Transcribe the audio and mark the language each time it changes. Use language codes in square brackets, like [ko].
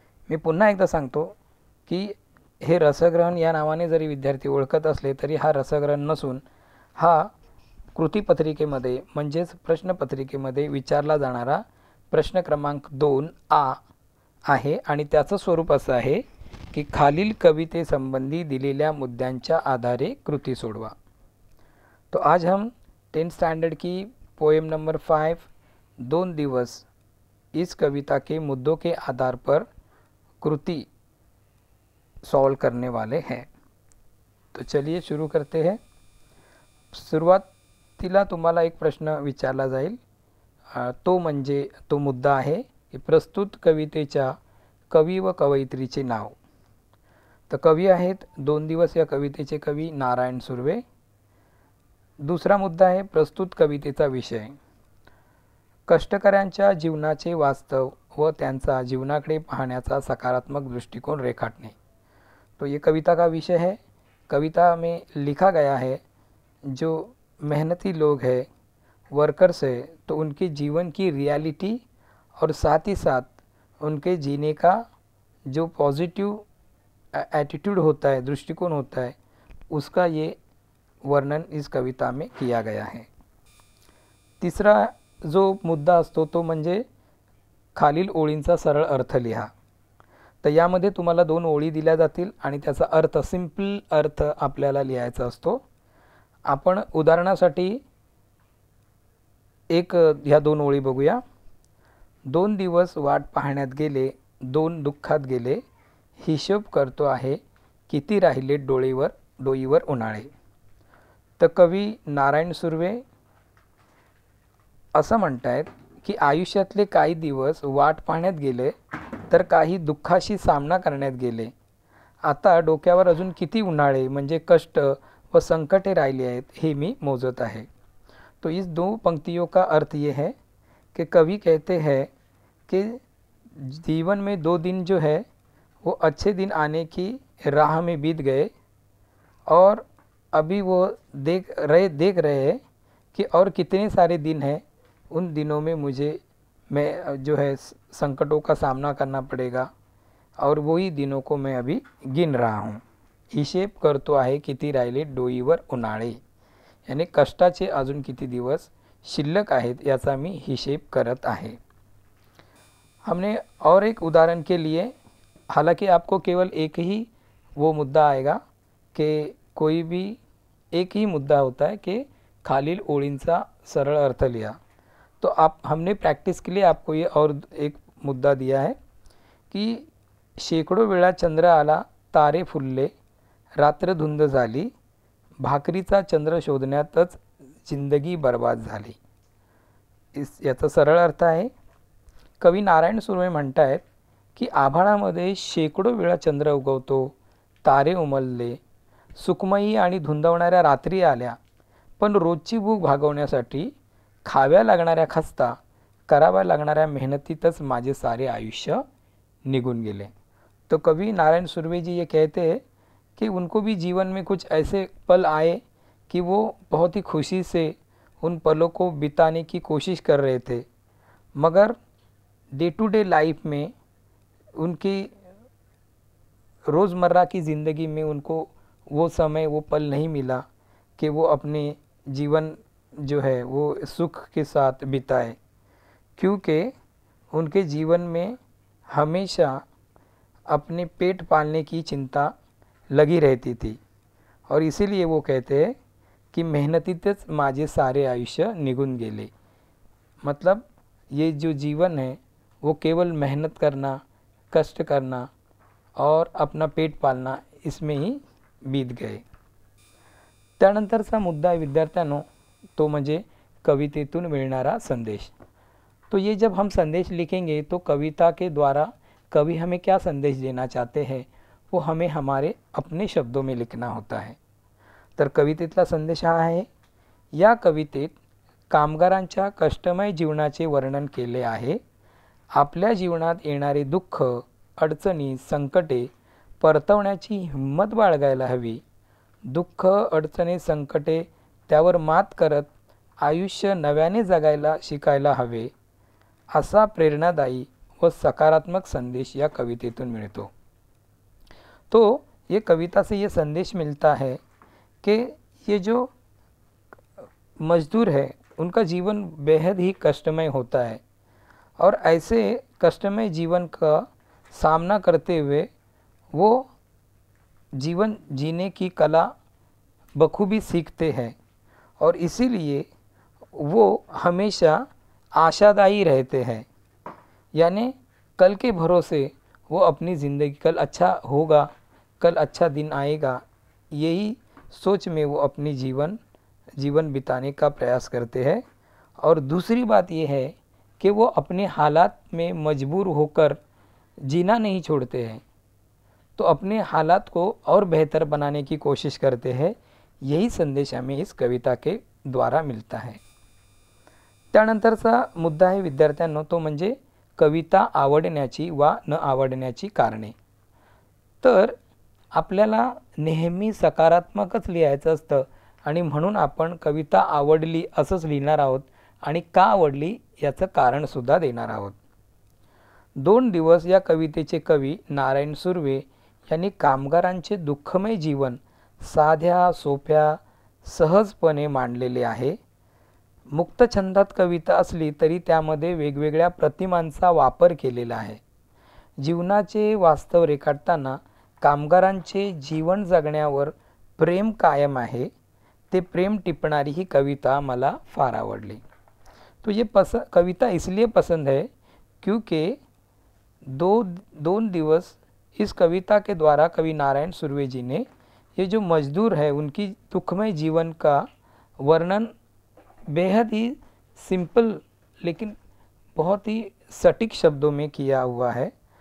[mr] मी पुन्हा एकदा सांगतो की हे रसग्रहण या नावाने जरी विद्यार्थी ओळखत असले तरी हा रसग्रहण नसून हा कृतीपत्रिकेमध्ये म्हणजेच प्रश्नपत्रिकेमध्ये विचारला जाणारा प्रश्न क्रमांक 2A आहे आणि त्याचं स्वरूप असं आहे की खालील कवितेसंबंधी दिलेल्या मुद्द्यांच्या आधारे कृती सोडवा. [hi] तो आज हम 10th स्टैंडर्ड की पोएम नंबर 5 2 दिवस इस कविता के मुद्दों के आधार पर कृति सॉल्व करने वाले हैं. तो चलिए शुरू करते हैं. [mr] सुरुवातीला तुम्हाला एक प्रश्न विचारला जाईल, तो मुद्दा आहे की प्रस्तुत कवितेच्या कवी व कवयित्रीचे नाव. तर कवी आहेत 2 दिवस या कवितेचे कवी नारायण सुर्वे. दुसरा मुद्दा आहे प्रस्तुत कवितेचा विषय कष्टकऱ्यांच्या जीवनाचे वास्तव व त्यांचा जीवनाकडे पाहण्याचा सकारात्मक दृष्टिकोन रेखाटणे. [hi] तो ये कविता का विषय है. कविता में लिखा गया है जो मेहनती लोग हैं, वर्कर्स है, तो उनके जीवन की रियलिटी और साथ ही साथ उनके जीने का जो पॉजिटिव एटीट्यूड होता है, दृष्टिकोन होता है, उसका ये वर्णन इस कविता में किया गया है. [mr] तिसरा जो मुद्दा असतो तो म्हणजे खालील ओळींचा सरळ अर्थ लिहा. तर यामध्ये तुम्हाला 2 ओळी दिल्या जातील आणि त्याचा अर्थ सिंपल अर्थ आपल्याला लिहायचा असतो. आपण उदाहरणासाठी ह्या 2 ओळी बघूया. 2 दिवस वाट पाहण्यात गेले, 2 दुःखात गेले, हिशोब करतो आहे किती राहिले डोईवर उन्हाळे. तर कवी नारायण सुर्वे असं म्हणतायत की आयुष्यातले काही दिवस वाट पाहण्यात गेले तर काही दुःखाशी सामना करण्यात गेले. आता डोक्यावर अजून किती उन्हाळे म्हणजे कष्ट व संकटे राहिले आहेत हे मी मोजत आहे. [hi] तो इस 2 पंक्तियों का अर्थ ये है कि कवि कहते हैं कि जीवन में 2 दिन जो है वो अच्छे दिन आने की राह में बीत गए और अभी वो देख रहे हैं कि और कितने सारे दिन हैं. उन दिनों में मैं जो है संकटों का सामना करना पड़ेगा और वही दिनों को मैं अभी गिन रहा हूँ. [mr] हिशेब करतो आहे किती राहिले डोईवर उन्हाळे, यानी कष्टाचे अजून किती दिवस शिल्लक आहेत याचा मी हिशेब करत आहे. [hi] हमने और एक उदाहरण के लिए, हालांकि आपको केवल एक ही वो मुद्दा आएगा कि कोई भी एक ही मुद्दा होता है कि [mr] खालील ओळींचा सरळ अर्थ लिहा. [hi] तो हमने प्रैक्टिस के लिए आपको ये और एक मुद्दा दिया है कि [mr] शेकडो वेळा चंद्र आला, तारे फुलले, रात्र धुंद झाली, भाकरीचा चंद्र शोधण्यातच जिंदगी बर्बाद झाली. याचा सरळ अर्थ आहे, कवी नारायण सुर्वे म्हणतायत की आभाळामध्ये शेकडो वेळा चंद्र उगवतो, तारे उमलले, सुखमयी आणि धुंदवणाऱ्या रात्री आल्या, पण रोजची भूक भागवण्यासाठी खाव्या लागणाऱ्या खस्ता, कराव्या लागणाऱ्या मेहनतीतच माझे सारे आयुष्य निगुन गेले. [hi] तो कवि नारायण सुर्वे जी ये कहते हैं कि उनको भी जीवन में कुछ ऐसे पल आए कि वो बहुत ही खुशी से उन पलों को बिताने की कोशिश कर रहे थे, मगर [en] day to day life [hi] में उनकी रोज़मर्रा की ज़िंदगी में उनको वो समय वो पल नहीं मिला कि वो अपने जीवन जो है वो सुख के साथ बिताए, क्योंकि उनके जीवन में हमेशा अपने पेट पालने की चिंता लगी रहती थी और इसीलिए वो कहते हैं कि [mr] मेहनतीतच माझे सारे आयुष्य निगुन गेले. [hi] मतलब ये जो जीवन है वो केवल मेहनत करना, कष्ट करना और अपना पेट पालना इसमें ही बीत गए. [mr] त्यानंतरचा मुद्दा आहे विद्यार्थ्यांनो, तो म्हणजे कवितेतून मिळणारा संदेश. [hi] तो ये जब हम संदेश लिखेंगे तो कविता के द्वारा कवि हमें क्या संदेश देना चाहते हैं वो हमें हमारे अपने शब्दों में लिखना होता है. [mr] तर कवितेतला संदेश हा आहे, या कवितेत कामगारांच्या कष्टमय जीवनाचे वर्णन केले आहे. आपल्या जीवनात येणारे दुःख, अडचणी, संकटे परतवण्याची हिंमत बाळगायला हवी. दुःख, अडचणी, संकटे त्यावर मात करत आयुष्य नव्याने जगायला शिकायला हवे, असा प्रेरणादायी व सकारात्मक संदेश या कवितेतून मिळतो. [hi] तो ये कविता से ये संदेश मिलता है कि ये जो मजदूर है उनका जीवन बेहद ही कष्टमय होता है और ऐसे कष्टमय जीवन का सामना करते हुए वो जीवन जीने की कला बखूबी सीखते हैं और इसीलिए वो हमेशा आशादायी रहते हैं, यानी कल के भरोसे वो अपनी ज़िंदगी, कल अच्छा होगा, कल अच्छा दिन आएगा, यही सोच में वो अपनी जीवन बिताने का प्रयास करते हैं. और दूसरी बात ये है कि वो अपने हालात में मजबूर होकर जीना नहीं छोड़ते हैं, तो अपने हालात को और बेहतर बनाने की कोशिश करते हैं. यही संदेश हमें इस कविता के द्वारा [mr] मिळता आहे. त्यानंतरचा मुद्दा आहे विद्यार्थ्यांनो, तो म्हणजे कविता आवडण्याची वा न आवडण्याची कारणे. तर आपल्याला नेहमी सकारात्मकच लिहायचं असतं आणि म्हणून आपण कविता आवडली असंच लिहिणार आहोत आणि का आवडली याचं कारणसुद्धा देणार आहोत. 2 दिवस या कवितेचे कवी नारायण सुर्वे यांनी कामगारांचे दुःखमय जीवन साध्या, सोप्या, सहजपणे मांडलेले आहे. मुक्त छंदात कविता असली तरी त्यामध्ये वेगवेगळ्या प्रतिमांचा वापर केलेला आहे. जीवनाचे वास्तव रेखाटताना कामगारांचे जीवन जगण्यावर प्रेम कायम आहे. ते प्रेम टिपणारी ही कविता मला फार आवडली. [hi] तो ये कविता इसलिए पसंद है क्योंकि 2 दिवस इस कविता के द्वारा कवि नारायण सुर्वे जी ने ये जो मजदूर है उनकी दुखमय जीवन का वर्णन बेहद ही सिंपल लेकिन बहुत ही सटीक शब्दों में किया हुआ है.